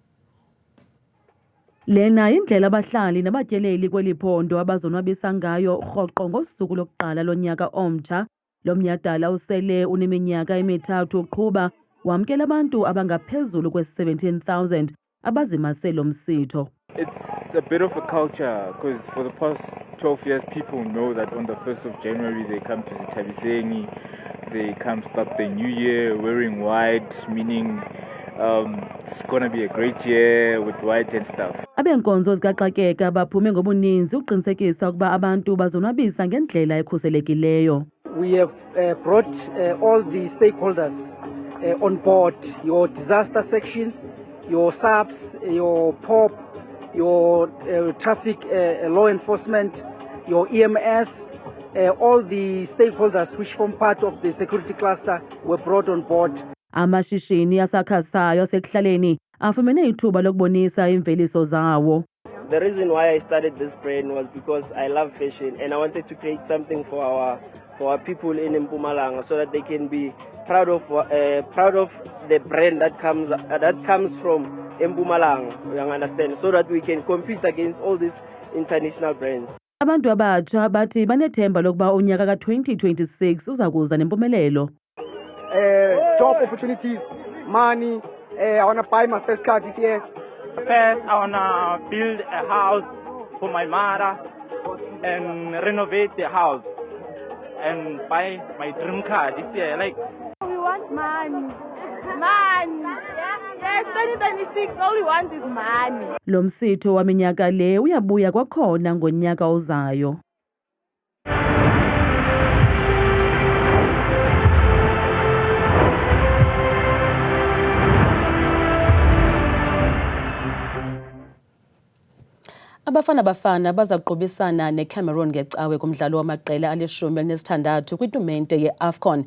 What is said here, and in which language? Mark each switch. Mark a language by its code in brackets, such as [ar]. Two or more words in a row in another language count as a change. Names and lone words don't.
[xh] Lena indlela abahlali nabatyeleli kweli phondo abazonwabisa ngayo rhoqo ngosuku lokuqala lonyaka omtsha. Lo mnyhadala usele uneminyaka emithathu uqhuba wamkela abantu abangaphezulu kwe-17,000 abazimase lo msitho. [en] It's a bit of a culture because for the past 12 years people know that on the 1st of January they come to Sithabiseni, they come start the new year wearing white, meaning it's going to be a great year with white and stuff. [xh] Abenkonzo zikaxakeka baphume ngobuninzi uqinisekisa ukuba abantu bazonwabisa ngendlela ekhuselekileyo. [en] We have brought all the stakeholders on board, your disaster section, your SAPS, your POP, your traffic law enforcement, your EMS, all the stakeholders which form part of the security cluster were brought on board. [xh] Amashishini asakhasayo asekuhlaleni afumene ithuba lokubonisa imveliso zawo. [en] The reason why I started this brand was because I love fashion and I wanted to create something for our people in Mpumalanga so that they can be proud of the brand that comes from Mpumalanga, you understand, so that we can compete against all these international brands. [xh] Abantu abatsha bathi banethemba lokuba unyaka ka-2026 uzakuza nempumelelo. [en] Job opportunities, money. I want to buy my first car this year. First, I want to build a house for my mother and renovate the house and buy my dream car this year. Like, we want money. Yes, 2026, all we want is money. [xh] Lo msitho wa minyaka le uyabuya kwakhona ngonyaka ozayo. Abafana baza kuqubisana neCameroon ngecawe kumdlalo wamaqela ali-16 kwitumente ye-AFCON.